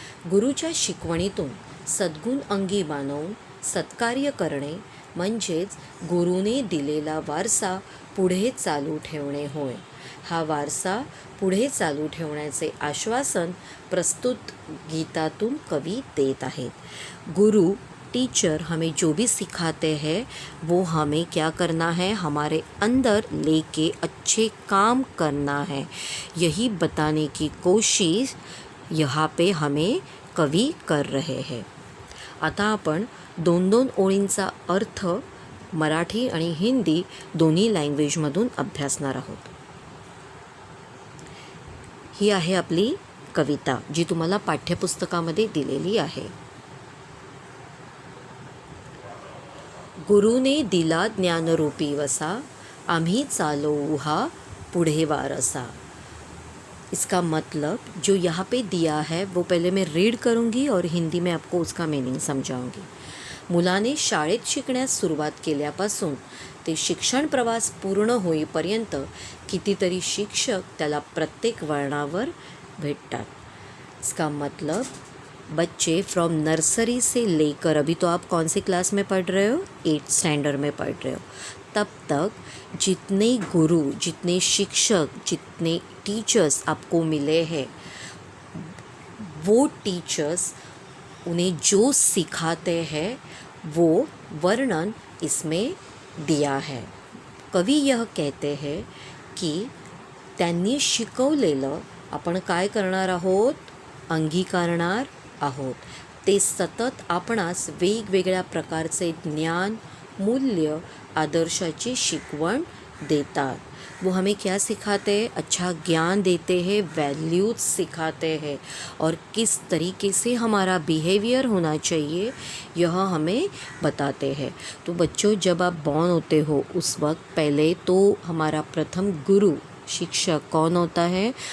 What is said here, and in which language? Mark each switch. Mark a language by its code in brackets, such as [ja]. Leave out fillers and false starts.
[mr] गुरुच्या शिकवणीतून सद्गुण अंगी बाणवून सत्कार्य करणे म्हणजेच गुरुने दिलेला वारसा पुढे चालू ठेवणे होय. हा वारसा पुढे चालू ठेवण्याचे आश्वासन प्रस्तुत गीतातून कवी देत आहेत. [hi] गुरु, टीचर हमें जो भी सिखाते हैं वो हमें क्या करना है, हमारे अंदर लेके अच्छे काम करना है. यही बताने की कोशिश यहाँ पे हमें कवी कर रहे हैं. [mr] आता आपण 2-2 ओळींचा अर्थ मराठी आणि हिंदी दोन्ही लँग्वेजमधून अभ्यासणार आहोत. ही आहे आपली कविता, जी तुम्हाला पाठ्यपुस्तकामध्ये दिलेली आहे. गुरुने दिला ज्ञानरूपी वसा, आम्ही चालवू हा पुढे वारसा. [hi] इसका मतलब जो यहाँ पे दिया है वो पहले मैं रीड करूँगी और हिंदी में आपको उसका मीनिंग समजाऊंगी. [mr] मुलाने शाळेत शिकण्यास सुरुवात केल्यापासून ते शिक्षण प्रवास पूर्ण होईपर्यंत कितीतरी शिक्षक त्याला प्रत्येक वळणावर भेटतात. [hi] इसका मतलब बच्चे फ्रॉम नर्सरी से लेकर, अभी तो आप कौन से क्लास में पढ़ रहे हो? 8th स्टैंडर्ड में पढ़ रहे हो. तब तक जितने गुरु, जितने शिक्षक, जितने टीचर्स आपको मिले हैं, वो टीचर्स उन्हें जो सिखाते हैं वो वर्णन इसमें दिया है. [mr] कवी [hi] यह कहते हैं की [mr] त्यांनी शिकवलेलं आपण काय करणार आहोत? अंगीकारणार आहोत. ते सतत आपणास वेगवेगळ्या प्रकारचे ज्ञान, मूल्य, आदर्शाची शिकवण देतात. [hi] वो हमें क्या सिखाते हैं? अच्छा ज्ञान देते हैं, वैल्यूज सिखाते हैं और किस तरीके से हमारा बिहेवियर होना चाहिए यह हमें बताते हैं. तो बच्चों, जब आप बॉर्न होते हो उस वक्त पहले तो हमारा प्रथम गुरु, शिक्षक कौन होता है?